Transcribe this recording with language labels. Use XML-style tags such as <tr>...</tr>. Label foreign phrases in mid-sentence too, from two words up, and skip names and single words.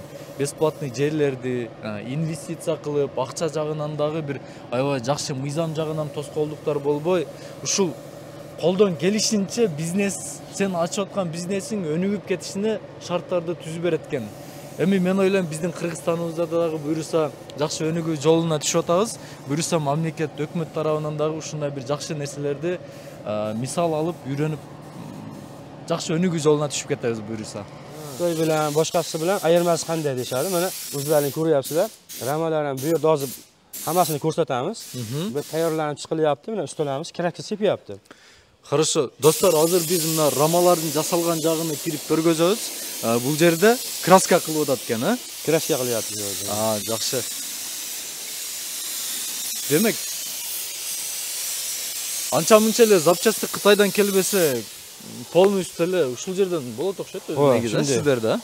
<ky>Бесплатный жерлерди инвестиция кылып, акча жагынан дагы бир аябай жакшы мыйзам жагынан тоскоолдуктар болбой, ушул колдон келишинче бизнес, сен ачып аткан бизнесиң өнүгүп кетишине шарттарды түзүп берет экен. Эми мен ойлойм, биздин Кыргызстаныбызда дагы буюрса жакшы өнүгүү жолуна түшүп атабыз. Буюрса мамлекет, өкмөт тарабынан дагы ушундай бир жакшы нерселерди мисал алып, үйрөнүп жакшы өнүгүү жолуна түшүп кетебиз буюрса.</ky> <uz>To'y bilan boshqasi bilan ayirmasi qanday deyshadi. Mana o'zlaringiz ko'ryapsizlar. Ramalar ham bu yerda hozir hammasini ko'rsatamiz. Bu tayyorlanib chiqilyapti. Mana ustalarimiz kraska sepyapti.</uz> <ky>Хорошо. Достор, азыр биз мына рамалардын жасалган жагына кирип көргөзөбүз. Бул жерде краска кылып атат экен, а? Краска кылыпты өзү. Жакшы. Демек, анча-мынча эле запчасты Кытайдан келбесе, полностью эле ушул жерден болот окшойт негизи сиздерде.</ky>